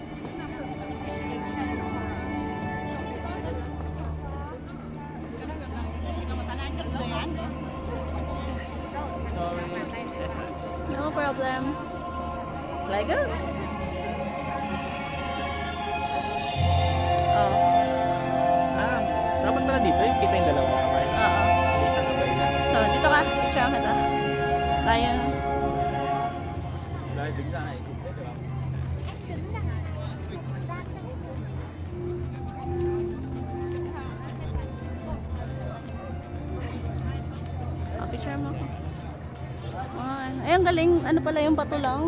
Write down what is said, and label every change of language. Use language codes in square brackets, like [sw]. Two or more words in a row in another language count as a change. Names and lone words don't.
[en] No problem. Lego? Oh. [tl] Dapat pala dito yung kita yung dalawa kamay. Oo. Hindi isang kamay lang. So, dito ka. Picture ka ta. Tayo. [vi] Đây, đứng ra này. [tl] Oh, picture mo ako. Ay, ang galing. Ano pala yung bato lang?